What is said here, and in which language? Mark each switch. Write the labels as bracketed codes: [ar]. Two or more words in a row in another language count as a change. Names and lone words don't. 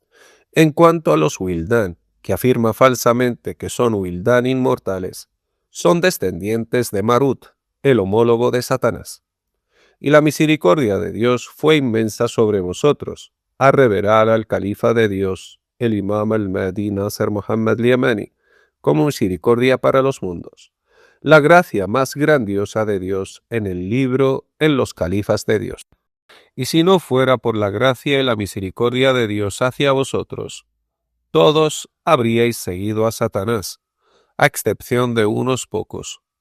[es] En cuanto a los Wildán, que afirma falsamente que son Wildán inmortales, son descendientes de Marut, el homólogo de Satanás. Y la misericordia de Dios fue inmensa sobre vosotros, a revelar al califa de Dios, el Imam al-Mahdi Nasser Muhammad al-Yamani, como misericordia para los mundos. La gracia más grandiosa de Dios en el libro, en los califas de Dios. Y si no fuera por la gracia y la misericordia de Dios hacia vosotros, todos habríais seguido a Satanás, a excepción de unos pocos.